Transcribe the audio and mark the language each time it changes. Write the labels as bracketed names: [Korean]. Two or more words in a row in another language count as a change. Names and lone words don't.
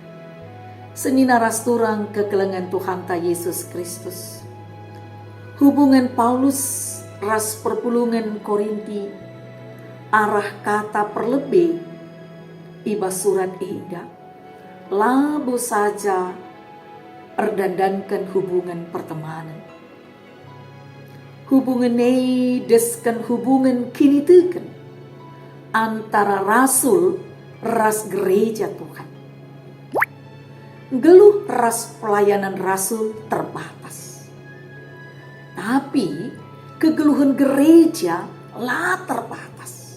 [Batak Karo] Seni naras turang kekelengan Tuhan ta Yesus Kristus. Hubungan Paulus ras perpulungan Korinti arah kata perlebih ibas surat ida labu saja erdandankan [Indonesian] hubungan pertemanan. [Batak Karo] Hubungan deskan hubungan kini teken antara rasul ras gereja Tuhan. Geluh ras pelayanan rasul terbatas. Tapi kegeluhan gereja lah terbatas.